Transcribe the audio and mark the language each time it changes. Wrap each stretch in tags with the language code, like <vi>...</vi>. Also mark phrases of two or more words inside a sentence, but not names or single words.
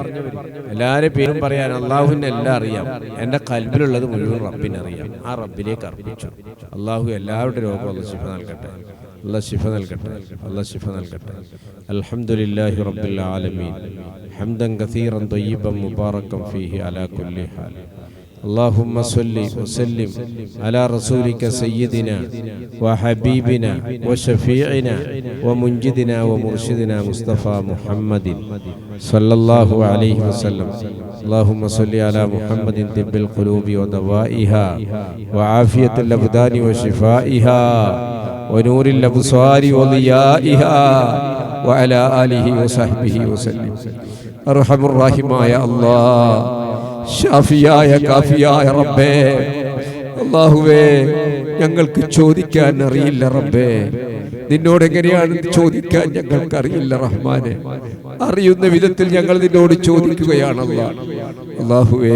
<ml>എല്ലാവരും പേരും പറയാൻ അള്ളാഹുവിനെ എല്ലാം അറിയാം. എൻ്റെ കൽബിലുള്ളത് മുഴുവൻ റബ്ബിനറിയാം. ആ റബ്ബിലേക്ക് അർപ്പിച്ചു. അള്ളാഹു എല്ലാവരുടെ രോഗം അല്ലാഹു ശിഫ നൽകട്ടെ.</ml> <ar>الحمد لله رب العالمين حمدا كثيرا طيبا مباركا فيه على كل حال. اللهم صل وسلم على رسولك سيدنا وحبيبنا وشفيعنا ومنجدنا ومرشدنا مصطفى محمد صلى الله عليه وسلم. اللهم صل على محمد طب القلوب ودوائها وعافية الأبدان وشفائها ونور الأبصار وضيائها وعلى آله وصحبه وسلم. أرحم الراحمين يا الله,</ar> <ml>ഷാഫിയായ കാഫിയായ റബ്ബേ, അല്ലാഹുവേ ഞങ്ങൾക്ക് ചോദിക്കാൻ അറിയില്ല റബ്ബേ. നിന്നോട് എങ്ങനെയാണ് ചോദിക്കാൻ ഞങ്ങൾക്ക് അറിയില്ല റഹ്മാനെ. അറിയുന്ന വിധത്തിൽ ഞങ്ങൾ നിന്നോട് ചോദിക്കുകയാണ് അല്ലാഹുവേ.</ml>